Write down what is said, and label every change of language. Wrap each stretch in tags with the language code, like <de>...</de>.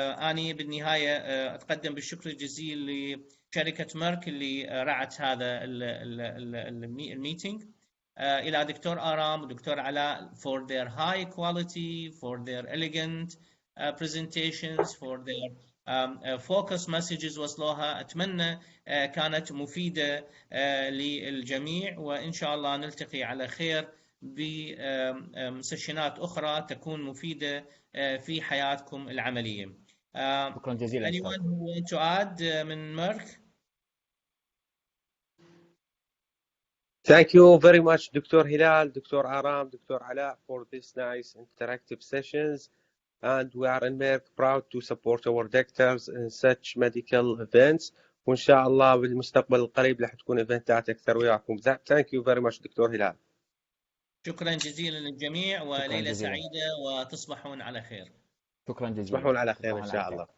<ar>أنا بالنهاية أتقدم بالشكر الجزيل لشركة ميرك اللي رعت هذا الميتينج، إلى دكتور آرام ودكتور علاء</ar> <en>for their high quality, for their elegant presentations, for their focus messages</en> <ar>وصلوها. أتمنى كانت مفيدة للجميع، وإن شاء الله نلتقي على خير بسيشنات أخرى تكون مفيدة في حياتكم العملية. شكرا جزيلا.</ar> <en>Anyone who want to add</en> <ar>من ميرك؟</ar> <en>Thank you very much, Dr. Hilal, Dr. Aram, Dr. Ala, for this nice interactive sessions. And we are in Merck proud to support our doctors in such medical events.</en> <ar>وإن شاء الله بالمستقبل القريب رح تكون إيفنتات أكثر وياكم.</ar> <en>Thank you very much, Dr. Hilal.</en> <ar>شكرا جزيلا للجميع، وليلة سعيدة وتصبحون على خير. شكرا جزيلا. تصبحون على خير إن شاء الله.</ar>